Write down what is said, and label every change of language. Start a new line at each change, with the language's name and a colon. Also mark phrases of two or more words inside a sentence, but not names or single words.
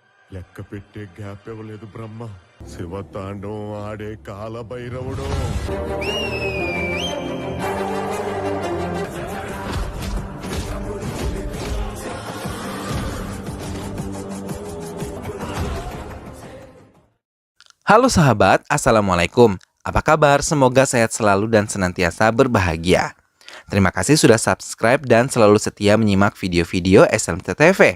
Telugu: లెక్క పెట్టే గ్యాప్ ఇవ్వలేదు బ్రహ్మ. శివతాండవం ఆడే కాలభైరవుడు.
Indonesian: Halo sahabat, Assalamualaikum. Apa kabar? Semoga sehat selalu dan senantiasa berbahagia. Terima kasih sudah subscribe dan selalu setia menyimak video-video SLMT TV.